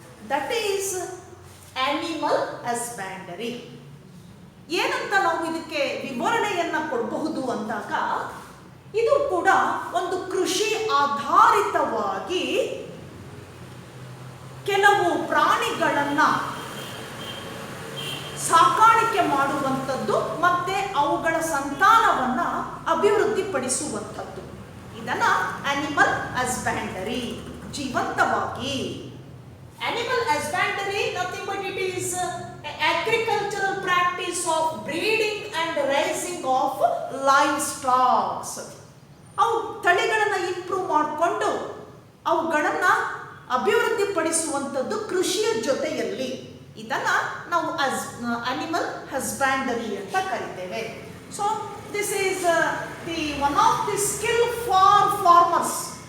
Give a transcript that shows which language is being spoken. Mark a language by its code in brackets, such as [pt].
[en] That is animal husbandry. [kn] ಏನಂತ ನಾವು ಇದಕ್ಕೆ ವಿವರಣೆಯನ್ನ ಕೊಡಬಹುದು ಅಂದಾಗ, ಇದು ಕೂಡ ಒಂದು ಕೃಷಿ ಆಧಾರಿತವಾಗಿ ಕೆಲವು ಪ್ರಾಣಿಗಳನ್ನು ಸಾಕಾಣಿಕೆ ಮಾಡುವಂಥದ್ದು ಮತ್ತೆ ಅವುಗಳ ಸಂತಾನವನ್ನು ಅಭಿವೃದ್ಧಿಪಡಿಸುವಂಥದ್ದು. ಇದನ್ನ ಅನಿಮಲ್ ಹಸ್ಬೆಂಡರಿ, ಜೀವಂತವಾಗಿ. [en] Animal husbandry nothing but it is agricultural practice of breeding and raising of livestock. [kn] ಅವು ತಳಿಗಳನ್ನು ಇಂಪ್ರೂವ್ ಮಾಡಿಕೊಂಡು ಅವುಗಳನ್ನು ಅಭಿವೃದ್ಧಿಪಡಿಸುವಂಥದ್ದು ಕೃಷಿಯ ಜೊತೆಯಲ್ಲಿ. ಇದನ್ನು ನಾವು ಅನಿಮಲ್ ಹಸ್ಬೆಂಡರಿ ಅಂತ ಕರಿತೇವೆ. [en] So this is the one of the skill for farmers.